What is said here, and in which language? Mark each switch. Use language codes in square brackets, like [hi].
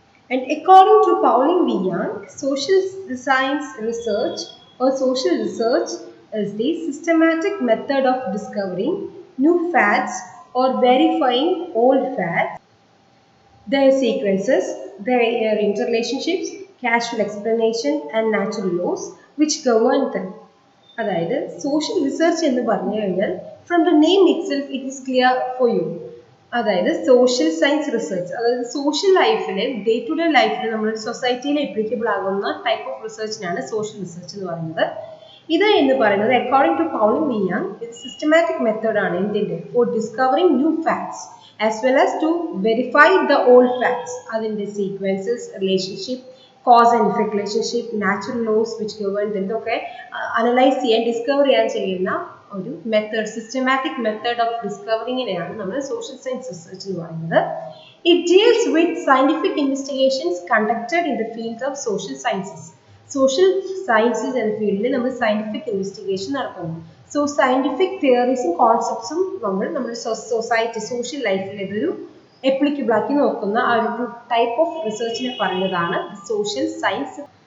[en] And according to Pauline V. Young, social science research or social research is the systematic method of discovering new facts or verifying old facts, their sequences, their interrelationships, causal explanation and natural laws which govern them. [ml] അതായത് [en] social research [ml] എന്ന് പറഞ്ഞു കഴിഞ്ഞാൽ [en] From the name itself it is clear for you. [ml] അതായത് social science research, അതായത് social ലൈഫിലെ day to day ലൈഫിൽ നമ്മുടെ സൊസൈറ്റിയിൽ അപ്ലിക്കബിൾ ആകുന്ന ടൈപ്പ് ഓഫ് റിസർച്ചിനാണ് സോഷ്യൽ റിസർച്ച് എന്ന് പറയുന്നത്. ഇത് എന്ന് പറയുന്നത് according to Pauline V young ഇത് സിസ്റ്റമാറ്റിക് മെത്തേഡാണ് എന്തിൻ്റെ [en] For discovering new facts as well as to verify the old facts. [ml] അതിൻ്റെ [en] sequences, relationship, cause and effect relationship, natural laws which govern them [ml] ഒക്കെ അനലൈസ് ചെയ്യാൻ ഡിസ്കവർ ചെയ്യാൻ ചെയ്യുന്ന ഒരു method, systematic method of ഡിസ്കവറിങ്ങിനെയാണ് നമ്മൾ സോഷ്യൽ സയൻസ് റിസർച്ച് എന്ന് പറയുന്നത്. [en] It deals with scientific investigations conducted in the field of social sciences. [ml] Social sciences എന്ന ഫീൽഡിൽ നമ്മൾ സയന്റിഫിക് ഇൻവെസ്റ്റിഗേഷൻ നടത്തുന്നു. സോ സയന്റിഫിക് തിയറീസും കോൺസെപ്റ്റ്സും നമ്മുടെ സൊസൈറ്റി സോഷ്യൽ ലൈഫിൽ ഇതൊരു അപ്ലിക്കബിൾ ആക്കി നോക്കുന്ന ആ ഒരു ടൈപ്പ് ഓഫ് റിസർച്ചിനെ പറയുന്നതാണ് സോഷ്യൽ സയൻസ്.